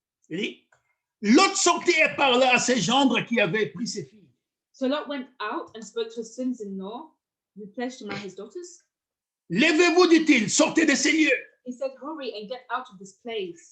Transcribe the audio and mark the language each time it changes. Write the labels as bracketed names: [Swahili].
[French] Il dit, Lot sortit et parla à ses gendres qui avaient pris ses filles. [English] so Lot went out and spoke to his sons-in-law, who pledged to marry his daughters. [French] Levez-vous, dit-il, sortez de ces lieux, [English] He said, hurry and get out of this place,